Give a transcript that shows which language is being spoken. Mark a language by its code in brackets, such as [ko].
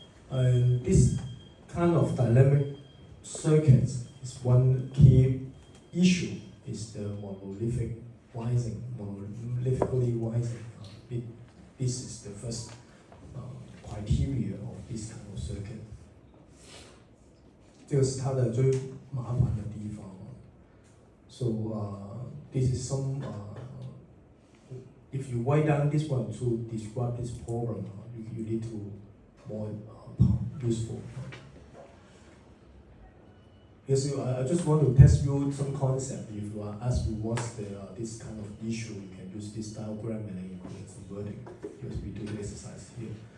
[en] And this kind of dynamic circuits is one key issue, is the monolithic rising, monolithically rising. This is the first criteria of this kind of circuit. [zh] 这个是它的最麻烦的地方。 [en] So this is some. If you write down this one to describe this problem, you need to more useful. Because I just want to test you some concept. If you are asked what's this kind of issue, you can use this diagram and then include some wording, because we do the exercise here.